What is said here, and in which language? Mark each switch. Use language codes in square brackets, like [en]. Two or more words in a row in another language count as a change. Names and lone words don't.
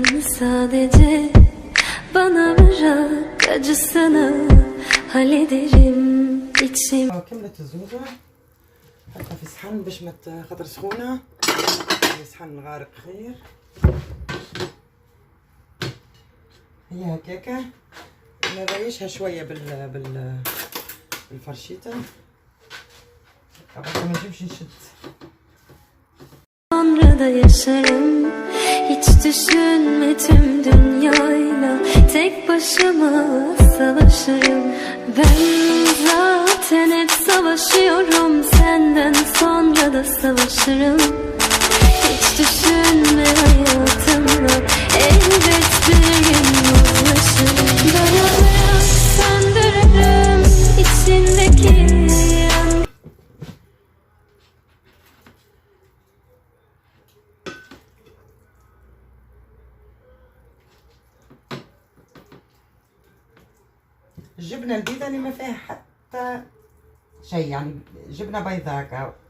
[tr] sadece bana bırak acısını hallederim içim. [ar] كملت الزوزة حطها في صحن باش ما خاطر سخونة. في صحن غارق خير. هي هكاكا نريشها شوية بالفرشيطة عشان ما نجيبش نشد. [tr] Sonra da yaşarım. Hiç düşünme tüm dünyayla tek başıma savaşırım. Ben zaten hep savaşıyorum. Senden sonra da savaşırım. Hiç düşünme hayatımda elbet bir gün uzlaşırım. Dayanarak söndürürüm içindeki [ar] الجبنة البيضة اللي ما فيها حتى شيء يعني جبنة بيضاء هكا.